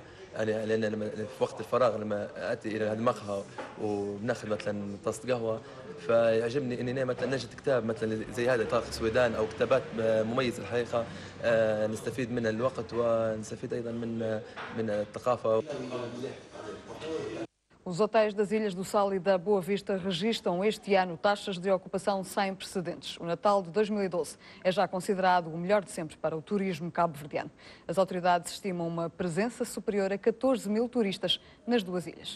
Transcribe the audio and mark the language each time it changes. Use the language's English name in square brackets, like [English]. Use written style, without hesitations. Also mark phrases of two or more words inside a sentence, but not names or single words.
[Arabic] يعني لأن لما في وقت الفراغ لما أتي إلى هذه المقهى وبناخذ مثلا طاسة قهوة، فيعجبني إني مثلا نجد كتاب مثلا زي هذا طارق سويدان أو كتابات مميزة الحقيقة، نستفيد من الوقت ونستفيد أيضا من الثقافة. [Portuguese] Os hotéis das Ilhas do Sal e da Boa Vista registram este ano taxas de ocupação sem precedentes. O Natal de 2012 é já considerado o melhor de sempre para o turismo cabo-verdiano. As autoridades estimam uma presença superior a 14 mil turistas nas duas ilhas.